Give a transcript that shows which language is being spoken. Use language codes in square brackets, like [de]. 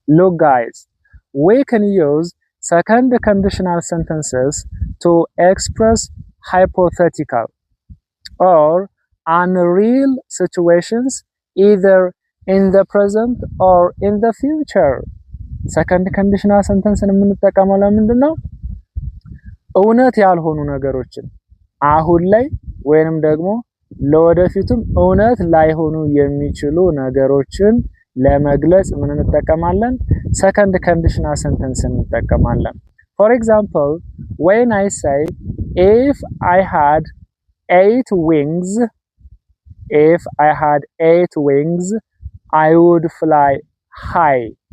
[en] Look guys, we can use second conditional sentences to express hypothetical or unreal situations either in the present or in the future. [am] second conditional sentence የምንጠቀመው ለምንድን ነው? እውነት ያልሆኑ ነገሮችን አሁን ላይ ወይንም ደግሞ ለወደፊቱም እውነት ላይሆኑ የሚችሉ ነገሮችን ለመግለጽ ምን እንጠቀማለን? [en] second conditional sentence እንጠቀማለን። For example, when I say if I had 8 wings, if I had 8 wings, I would fly high.